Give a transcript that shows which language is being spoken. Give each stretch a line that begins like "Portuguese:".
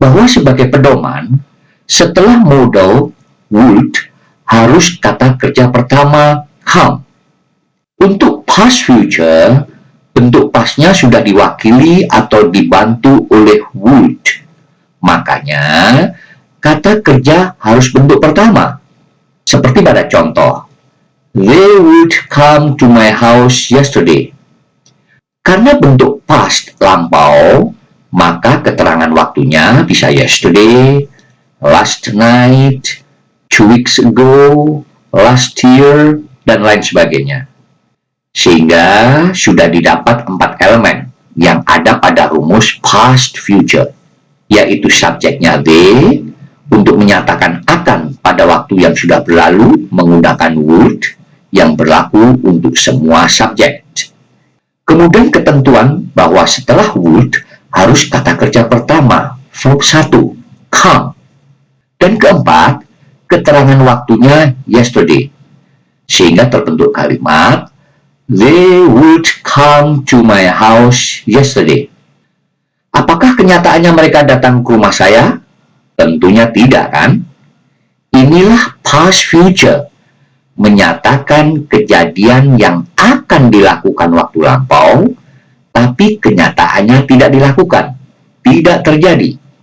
Indonesian: Bahwa sebagai pedoman, setelah modal would, harus kata kerja pertama come. Untuk past future, bentuk pastnya sudah diwakili atau dibantu oleh would. Makanya, kata kerja harus bentuk pertama. Seperti pada contoh,
English: they would come to my house yesterday.
Indonesian: Karena bentuk past lampau, maka keterangan waktunya bisa yesterday, last night, 2 weeks ago, last year, dan lain sebagainya. Sehingga sudah didapat 4 elemen yang ada pada rumus past future, yaitu subjeknya they, Untuk menyatakan akan pada waktu yang sudah berlalu menggunakan would yang berlaku untuk semua subjek. Kemudian ketentuan bahwa setelah would harus kata kerja pertama, verb 1, come. Dan keempat, keterangan waktunya yesterday. Sehingga terbentuk kalimat,
English: they would come to my house yesterday.
Indonesian: Apakah kenyataannya mereka datang ke rumah saya? Tentunya tidak, kan? Inilah past future, menyatakan kejadian yang akan dilakukan waktu lampau, tapi kenyataannya tidak dilakukan, tidak terjadi.